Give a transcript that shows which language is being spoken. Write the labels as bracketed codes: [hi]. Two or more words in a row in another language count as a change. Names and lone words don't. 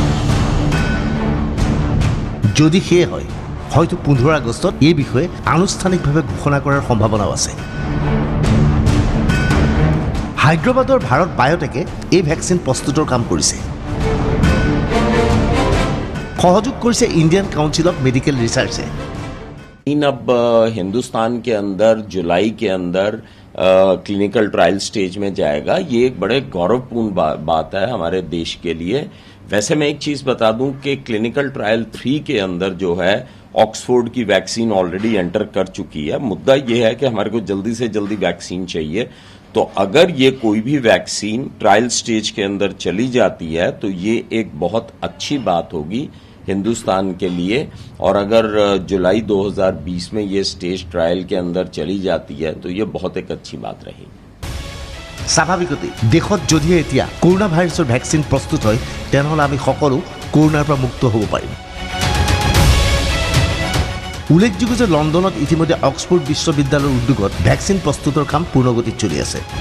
[as] যদি সেয়ে হয়, হয়তো 15 আগষ্টত এই বিষয়ে আনুষ্ঠানিকভাৱে ঘোষণা কৰাৰ সম্ভাৱনাও আছে। হায়দৰাবাদৰ ভাৰত বায়'টেকে এই ভেকচিন প্ৰস্তুতৰ কাম কৰিছে। সহযোগ কৰিছে ইণ্ডিয়ান কাউন্সিল অফ মেডিকেল ৰিচাৰ্চে। [hi] अब हिंदुस्तान के अंदर जुलाई के अंदर [en] clinical trial stage [hi] में जाएगा। ये एक बड़े गौरवपूर्ण बात है हमारे देश के लिए। वैसे मैं एक चीज बता दूं कि [en] clinical trial [hi] 3 के अंदर जो है ऑक्सफोर्ड की वैक्सीन [en] already enter [hi] कर चुकी है। मुद्दा ये है कि हमारे को जल्दी से जल्दी वैक्सीन चाहिए। तो अगर ये कोई भी वैक्सीन [en] trial stage [hi] के अंदर चली जाती है तो ये एक बहुत अच्छी बात होगी हिंदुस्तान के लिए। और अगर जुलाई 2020 में ये [en] stage trial [hi] के अंदर चली जाती है तो ये बहुत एक अच्छी बात रहेगी। [as] স্বাভাৱিকতে দেশত যদি এতিয়া কৰোনা ভাইৰাছৰ ভেকচিন প্ৰস্তুত হয় তেনেহ'লে আমি সকলো কৰোনাৰ পৰা মুক্ত হ'ব পাৰিম। উল্লেখযোগ্য যে লণ্ডনত ইতিমধ্যে অক্সফোৰ্ড বিশ্ববিদ্যালয়ৰ উদ্যোগত ভেকচিন প্ৰস্তুতৰ কাম পূৰ্ণগতিত চলি আছে।